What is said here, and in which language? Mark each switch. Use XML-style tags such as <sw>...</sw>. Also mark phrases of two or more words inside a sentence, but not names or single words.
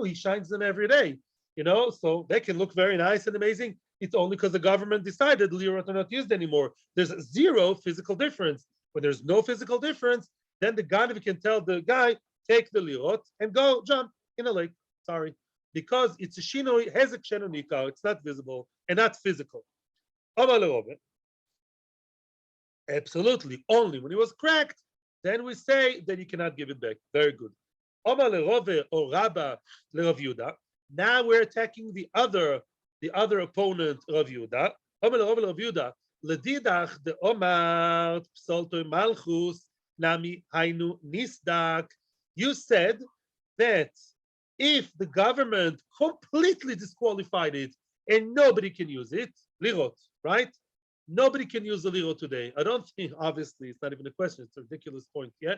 <en>He shines them every day, so they can look very nice and amazing. It's only because the government decided lirot are not used anymore. There's zero physical difference. When there's no physical difference, then the Ganav can tell the guy, take the lirot and go jump in a lake. Sorry. Because it's a shinoi,</en> <he>היזק שאינו ניכר,</he> <en>it's not visible and not physical. Absolutely. Only when it was cracked, then we say that you cannot give it back. Very good. Now we're attacking the other opponent, Rav Yehuda.</en> <arc>לדידך דאמר פסלתו מלכות נמי היינו נסדק.</arc> <en>You said that if the government completely disqualified it and nobody can use it, lirot, right? Nobody can use the lirot today. I don't think, obviously, it's not even a question. It's a ridiculous point yet.</en>